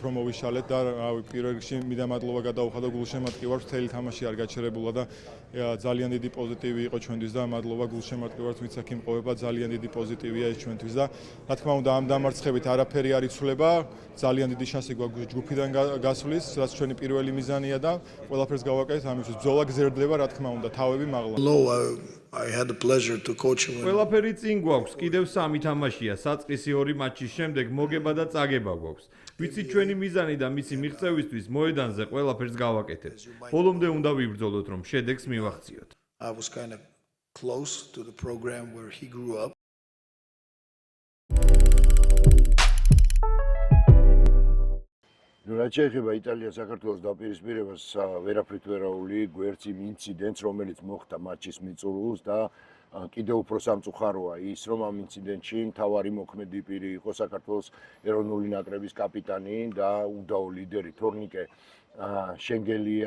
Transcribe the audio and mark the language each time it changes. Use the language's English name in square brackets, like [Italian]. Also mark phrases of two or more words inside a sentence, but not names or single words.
[Georgian] უფრო მოვიშალეთ და პირველ რიგში მინდა მადლობა გადაუხადო გულშემატკივარს მთელი თამაში არ გაჩერებულა და ძალიან დიდი პოზიტივი იყო ჩვენთვის და მადლობა გულშემატკივარს ვინც აქ იმყოფება ძალიან დიდი პოზიტივია ეს ჩვენთვის და რა თქმა უნდა ამ დამარცხებით არაფერი არ იცვლება ძალიან დიდი შანსი გვაქვს ჯგუფიდან გასვლის რაც ჩვენი პირველი მიზანია და ყველაფერს გავაკეთეთ ამისთვის ბრძოლა გზერდება რა თქმა უნდა თავები მაღლა [English] I had the pleasure to coach him. [Georgian] ყველაფერი წინ გვაქვს, კიდევ 3 თამაშია, საწყისი 2 მატჩის შემდეგ მოგება და წაგება გვაქვს. ვიცი ჩვენი მიზანი და მისი მიღწევისთვის მოედანზე ყველაფერს გავაკეთეთ. ბოლომდე უნდა ვიბრძოლოთ, რომ შედეგს მივაღწიოთ. [English] I was kind of close to the program where he grew up. [Georgian] რაც შეეხება იტალია-საქართველოს დაპირისპირებას, ვერაფრით ვერაული გვერდს იმ ინციდენტს, რომელიც მოხდა მატჩის მიწურულს და კიდევ უფრო სამწუხაროა ის, რომ ამ ინციდენტში მთავარი მოქმედი პირი იყო საქართველოს ეროვნული ნაკრების კაპიტანი და უდაო ლიდერი თორნიკე შენგელია.